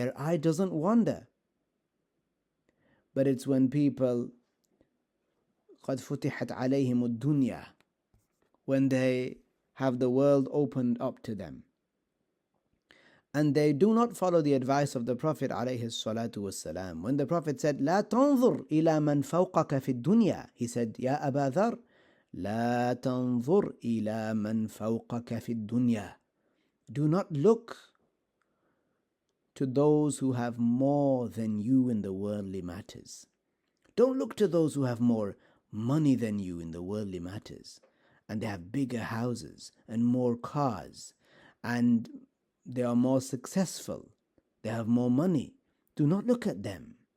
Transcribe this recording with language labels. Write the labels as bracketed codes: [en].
[en] Their eye doesn't wander. But it's when people [ar] قد فتحت عليهم الدنيا, [en] when they have the world opened up to them, and they do not follow the advice of the Prophet [ar] عليه الصلاة والسلام. [en] When the Prophet said, [ar] لا تنظر إلى من فوقك في الدنيا, [en] he said, [ar] يا أبا ذر لا تنظر إلى من فوقك في الدنيا. [en] Do not look to those who have more than you in the worldly matters. Don't look to those who have more money than you in the worldly matters, and they have bigger houses and more cars, and they are more successful, they have more money. Do not look at them.